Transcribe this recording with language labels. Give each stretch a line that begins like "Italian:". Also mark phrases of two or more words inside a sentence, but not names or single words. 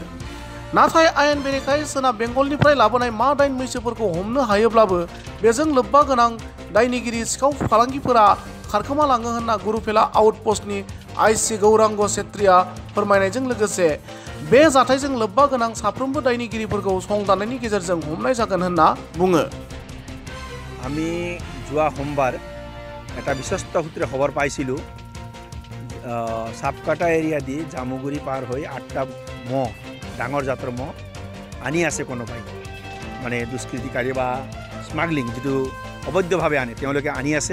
Bodo: नाथाय आयेन बेरेखायै सोनाब बेंगलनिफ्राय लाबोनाय मा-8 मैसोफोरखौ हमनो हायोब्लाबो बेजों लोब्बा गोनां दायनिगिरि सिखाव फालांगिफोरा खारखोमालाङो होनना गुरुपेला
English: outpostni IC
Bodo: गौरांग सेत्रीया फोरमायनायजों लोगोसे बे जाथायजों लोब्बा गोनां साफ्रोमबो दायनिगिरिफोरखौ संदाननायनि गेजेरजों हमनाय जागोन होनना बुङो।
Assamese: আমি যোৱা সোমবাৰ এটা বিশ্বস্ত সূত্ৰে খবৰ পাইছিলোঁ সাপকাটা এৰিয়া দি জামুগুৰি পাৰ হৈ 8টা মহ ডাঙৰ জাতৰ মহ আনি আছে কোনোবাই মানে দুষ্কৃতিকাৰী বা স্মাগলিং যিটো অবৈধভাৱে আনে তেওঁলোকে আনি আছে।